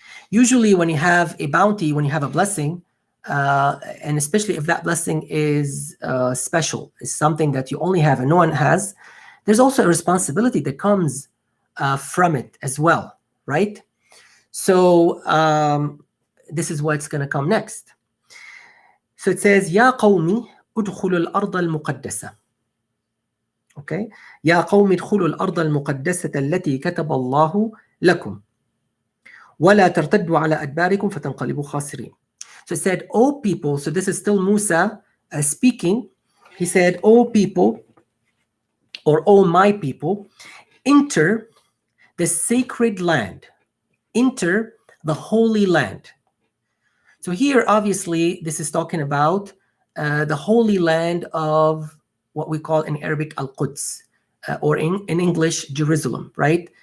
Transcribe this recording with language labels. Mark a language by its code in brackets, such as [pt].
[en] Usually when you have a bounty, when you have a blessing, and especially if that blessing is special, is something that you only have and no one has, there's also a responsibility that comes from it as well, right? So this is what's going to come next. So it says, [ar] يا قومي ادخلوا الأرض المقدسة. Okay, يا قوم ادخلوا الأرض المقدسة التي كتب الله لكم ولا ترتدوا على أدباركم فتنقلبوا خاسرين. [en] So it said, O people, so this is still Musa speaking. He said, O people, or O my people, enter the sacred land, enter the holy land. So here, obviously, this is talking about the holy land of what we call in Arabic Al-Quds, or in English, Jerusalem, right?